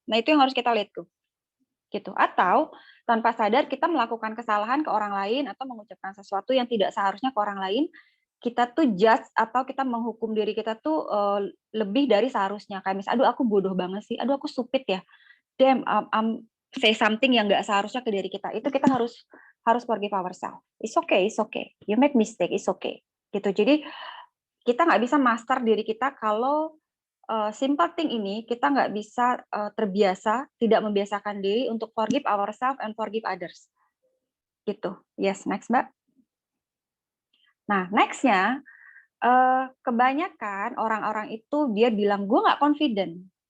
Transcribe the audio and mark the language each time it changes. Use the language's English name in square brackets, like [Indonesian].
[Indonesian] Nah itu yang harus kita [English] let go. [Indonesian] Gitu. Atau tanpa sadar kita melakukan kesalahan ke orang lain atau mengucapkan sesuatu yang tidak seharusnya ke orang lain, kita tuh judge atau kita menghukum diri kita tuh lebih dari seharusnya. Kayak misalnya, aduh aku bodoh banget sih, aduh aku stupid ya, damn, [English] say something [Indonesian] yang nggak seharusnya ke diri kita. Itu kita harus [English] forgive ourselves. It's okay, you make mistake, it's okay. [Indonesian] Gitu. Jadi kita nggak bisa master diri kita kalau [English] simple thing [Indonesian] ini kita nggak bisa terbiasa, tidak membiasakan diri untuk [English] forgive ourselves and forgive others. [Indonesian] Gitu. [English] Yes, next [Indonesian] Mbak. Nah, next-nya, kebanyakan orang-orang itu dia bilang, gue nggak confident.